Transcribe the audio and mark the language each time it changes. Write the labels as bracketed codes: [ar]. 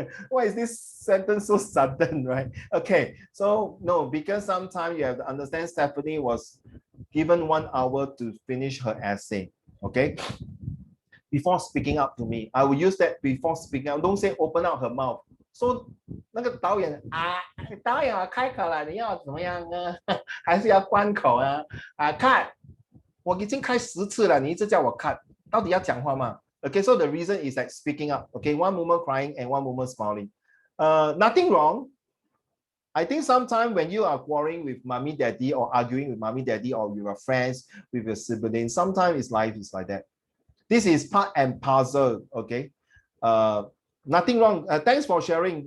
[en] Why is this sentence so sudden, right? Okay, so no, because sometimes you have to understand Stephanie was given 1 hour to finish her essay. Okay. Before speaking up to me, I will use that before speaking up. Don't say open up her mouth. [zh] So 那个导演开口了，你要怎么样呢？还是要关口啊？cut， 我已经开10次了，你一直叫我 cut， 到底要讲话吗？ [en] Okay, so the reason is like speaking up. Okay, one moment crying and one moment smiling. Nothing wrong. I think sometimes when you are quarreling with mommy, daddy, or arguing with mommy, daddy, or with your friends, with your siblings, sometimes life is like that. This is part and parcel, okay? Nothing wrong. Thanks for sharing.